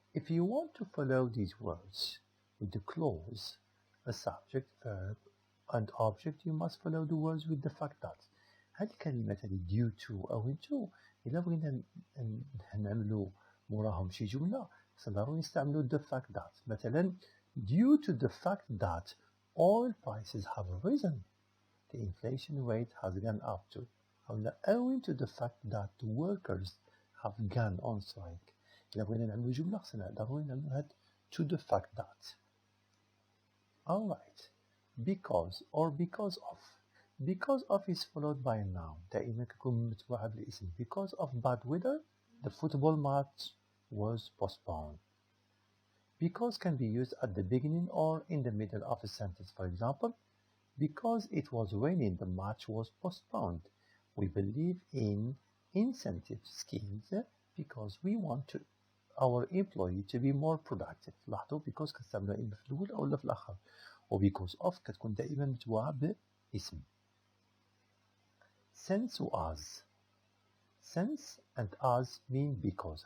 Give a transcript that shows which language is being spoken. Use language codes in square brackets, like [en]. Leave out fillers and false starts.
[en] If you want to follow these words with the clause, a subject, verb and object, you must follow the words with the fact that. [ar] هذه الكلمات هذه due to أو into إلا بغينا نعملو موراهم شي جملة ضروري نستعملو the fact that. مثلا [en] due to the fact that oil prices have risen, the inflation rate has gone up to. owing to the fact that the workers have gone on strike. [ar] إلا بغينا نعملو جملة خصنا ضروري نعملو هاد to the fact that. [en] Alright, because or because of. Because of is followed by a noun. [ar] دائما كتكون متبوعة بالاسم. [en] Because of bad weather, the football match was postponed. Because can be used at the beginning or in the middle of a sentence. For example, because it was raining, the match was postponed. We believe in incentive schemes because we want our employee to be more productive. [ar] لاحظوا because كنستعملوها إما في الأول أو في الآخر. و because of كتكون دائما متبوعة باسم. Since و as. [en] since and as mean because.